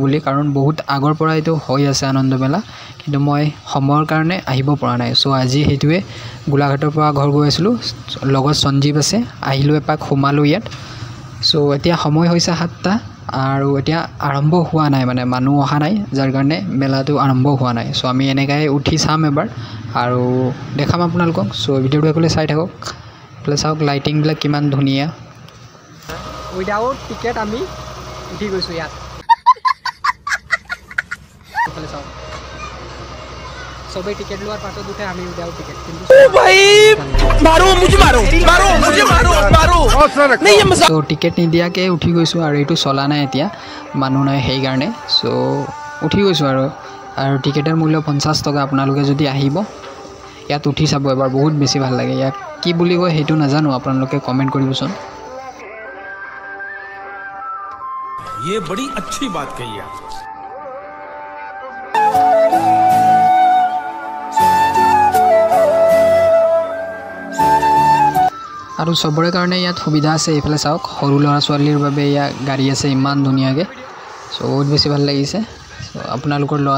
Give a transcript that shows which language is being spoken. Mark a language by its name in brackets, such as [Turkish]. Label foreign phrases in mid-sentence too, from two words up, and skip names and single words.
[Assamese] বুলি কাৰণ বহুত আগৰ পৰা এইটো হৈ আছে আনন্দ মেলা কিন্তু মই সময়ৰ কাৰণে আহিব পৰা নাই সো আজি হেতুৱে গোলাঘাটৰ পৰা ঘৰ গৈ আছিলোঁ লগত সঞ্জীৱ আছে আহিলোঁ এপাক সোমালোঁ ইয়াত সো এতিয়া সময় হৈছে 7টা আৰু এতিয়া আৰম্ভ হোৱা নাই মানে মানুহ অহা নাই যাৰ কাৰণে মেলাটো আৰম্ভ হোৱা নাই সো আমি এনেকৈ উঠি চাম এবাৰ আৰু দেখাম আপোনালোকক সো ভিডিঅ'টো একলে চাই থাকক প্লে চাওক লাইটিংবিলাক কিমান ধুনীয়া [English] without ticket [Assamese] আমি উঠি গৈছোঁ ইয়াত প্লে চাওক সবে টিকেট লোৱাৰ পাছত উঠে আমি [English] without ticket [Assamese] কিন্তু [Hindi] ओ भाई मारो मुझे मारो नहीं ये मजा तो [Assamese] टिकेट নিদিয়াকে উঠি গৈছোঁ আৰু এইটো চলা নাই এতিয়া মানুহ নাই সেই কাৰণে সো উঠি গৈছোঁ আৰু টিকেটৰ মূল্য 50 টকা আপোনালোকে যদি আহিব ইয়াত উঠি চাব এবাৰ বহুত বেছি ভাল লাগে ইয়াক কি বুলি কয় হেতু নাজানো আপোনালোকে কমেন্ট কৰিবচোন [Hindi] ये बड़ी अच्छी बात कही है [Assamese] আৰু সবৰে কাৰণে ইয়াত সুবিধা আছে এইফালে চাওক সৰু ল'ৰা ছোৱালীৰ বাবে ইয়া গাড়ী আছে ইমান ধুনীয়াকৈ সো বহুত বেছি ভাল লাগিছে সো আপোনালোকৰ ল'ৰা